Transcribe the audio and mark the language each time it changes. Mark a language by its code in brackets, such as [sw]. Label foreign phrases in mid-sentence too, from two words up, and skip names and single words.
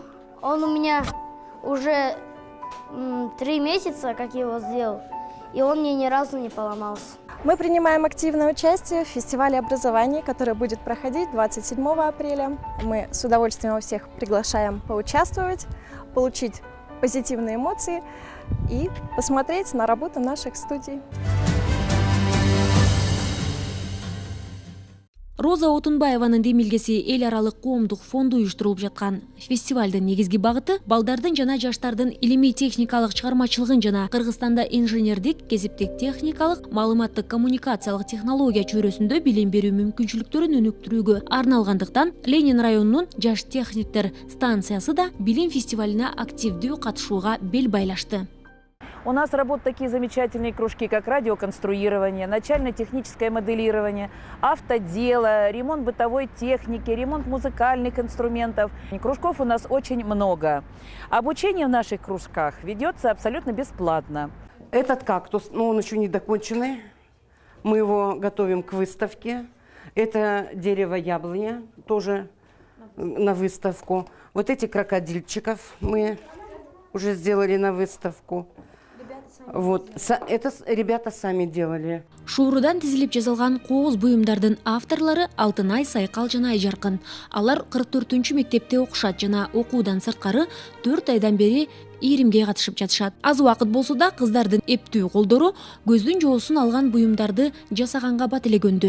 [ru] Он у меня уже 3 месяца, как я его сделал, и он мне ни разу не поломался. Мы принимаем активное участие в фестивале образования, который будет проходить 27 апреля. Мы с удовольствием всех приглашаем поучаствовать, получить позитивные эмоции и посмотреть на работу наших студий. [ky] Роза Отунбаеванын демилгеси эл аралык коомдук фонду уюштурулуп жаткан фестивалдын негизги багыты балдардын жана жаштардын илимий техникалык чыгармачылыгын жана Кыргызстанда инженердик, кесиптик техникалык, маалыматтык коммуникациялык технология чөйрөсүндө билим берүү мүмкүнчүлүктөрүн өнүктүрүүгө арналгандыктан Ленин районунун жаш техниктер станциясы да билим фестивалине активдүү катышууга бел байлашты. [ru] У нас работают такие замечательные кружки, как радиоконструирование, начально-техническое моделирование, автодело, ремонт бытовой техники, ремонт музыкальных инструментов. Кружков у нас очень много. Обучение в наших кружках ведется абсолютно бесплатно. Этот кактус, но он еще не доконченный. Мы его готовим к выставке. Это дерево яблоня, тоже на выставку. Вот эти крокодильчиков мы уже сделали на выставку. Вот, это ребята сами делали. [ky] Шуурудан тизилип жазылган кооз буюмдардын авторлору Алтынай, Сайкал жана Айжаркын. Алар 44-чү мектепте окушат жана окуудан сырткары 4 айдан бери ийримге катышып жатышат. Аз убакыт болсо да кыздардын эптүү колдору көздүн жоосун алган буюмдарды жасаганга бат эле көндү.